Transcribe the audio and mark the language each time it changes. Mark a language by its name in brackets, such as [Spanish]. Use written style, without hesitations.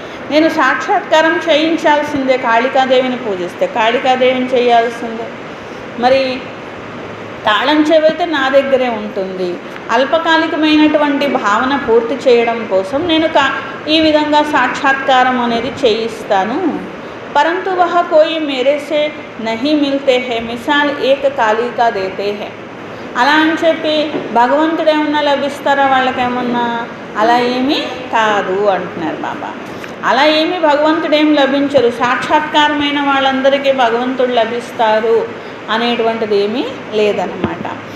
[Telugu] నేను సాక్షాత్కారం చేయించాల్సిందే, కాళికాదేవిని పూజిస్తే కాళికాదేవిని చేయాల్సిందే, మరి తాళం చెవైతే నా దగ్గరే ఉంటుంది. అల్పకాలికమైనటువంటి భావన పూర్తి చేయడం కోసం నేను ఈ విధంగా సాక్షాత్కారం అనేది చేయిస్తాను. [Hindi] परंतु वह कोई मेरे से नहीं मिलते हैं, मिसाल एक कालिका देते हैं. [Telugu] అలా అని చెప్పి భగవంతుడు ఏమన్నా లభిస్తారా వాళ్ళకేమన్నా, అలా ఏమీ కాదు అంటున్నారు బాబా. అలా ఏమీ భగవంతుడు ఏం లభించరు, సాక్షాత్కారమైన వాళ్ళందరికీ భగవంతుడు లభిస్తారు అనేటువంటిది ఏమీ లేదన్నమాట.